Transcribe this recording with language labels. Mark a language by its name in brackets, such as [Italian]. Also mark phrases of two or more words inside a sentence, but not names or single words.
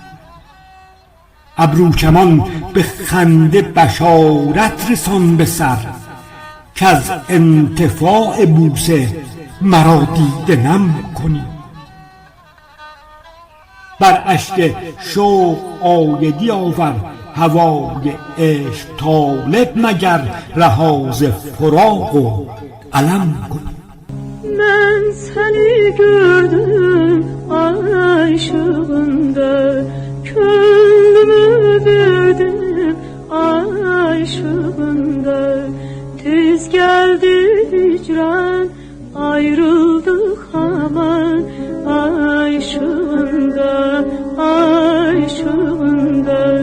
[Persian] ابرو کمان به خنده بشارت رسان به سر، کز انتفاع بوسه مرا دیده نم کنی. بر اشک شوق آیدی آور هوای عشق طالب، مگر رها ز فراق و الم کنی. [Azerbaijani] من seni gördüm aşığında, gönlümü verdim aşığında. Tez geldi hicran, ayrıldık aman aşığında, aşığında.